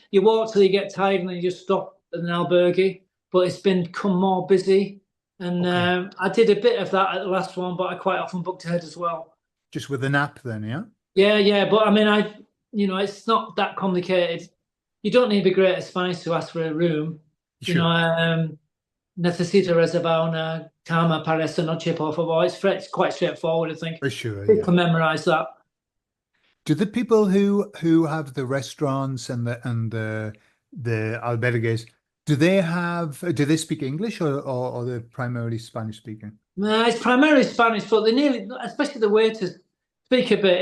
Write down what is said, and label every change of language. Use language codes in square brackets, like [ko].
[en] You walk till you get tired and then you just stop at an albergue. But it's become more busy. And okay. I did a bit of that at the last one, but I quite often booked ahead as well. Just with an app then, yeah? Yeah, yeah, but I mean, it's not that complicated. You don't need to be great at Spanish to ask for a room. You know, Sure. [es] necesito reservar una cama para esta noche, por favor. [en] It's quite straightforward, I think. For sure, People yeah. can memorize that. Do the people who have the restaurants and the albergues, do they speak English or they're primarily Spanish speaking? It's primarily Spanish, but they nearly, especially the waiters, speak a bit.